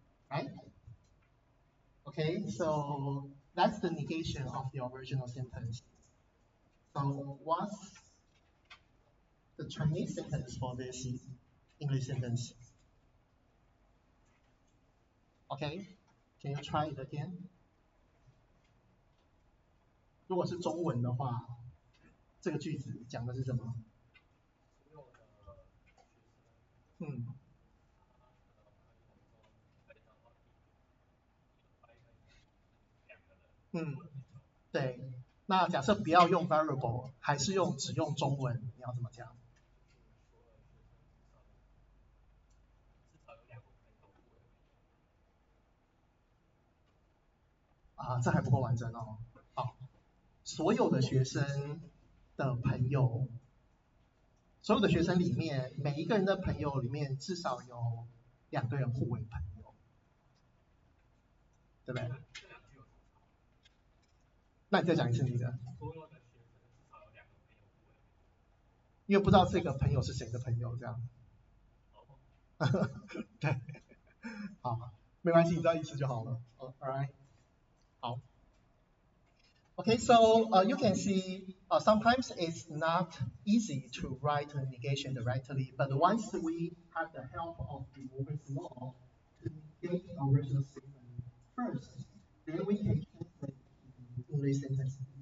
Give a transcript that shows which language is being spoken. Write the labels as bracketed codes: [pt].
[en] Right? Okay, so that's the negation of the original sentence. So what's the Chinese sentence for this English sentence? Okay, can you try it again? [zh] 如果是中文的话，这个句子讲的是什么？嗯嗯，对。那假设不要用 variable， 还是只用中文，你要怎么讲？啊，这还不够完整哦。好，所有的学生的朋友，所有的学生里面，每一个人的朋友里面至少有2个人互为朋友，对不对？那你再讲一次你的。因为不知道这个朋友是谁的朋友，这样。对，好，没关系，你知道意思就好了。 [en] Alright， [zh] 好。 [en] Okay, so you can see sometimes it's not easy to write a negation directly, but once we have the help of the Morgan's law to negate the original statement first, then we can translate the English sentence.